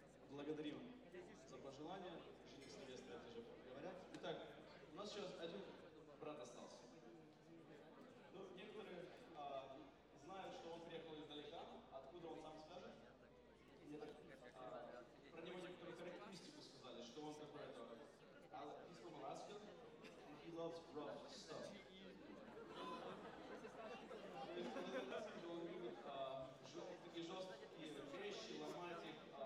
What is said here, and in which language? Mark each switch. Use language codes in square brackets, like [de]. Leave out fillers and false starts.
[ru] Благодарим за пожелания. Жених с невестой, это же говорят. Итак, у нас сейчас один брат остался. Ну, некоторые знают, что он приехал издалека. Откуда он сам скажет? Мне так, про него некоторые характеристики сказали, что он такой-то. [en] He's from Alaska, and he loves rough stuff. [ru] То есть, что он любит такие жесткие вещи, ломать их.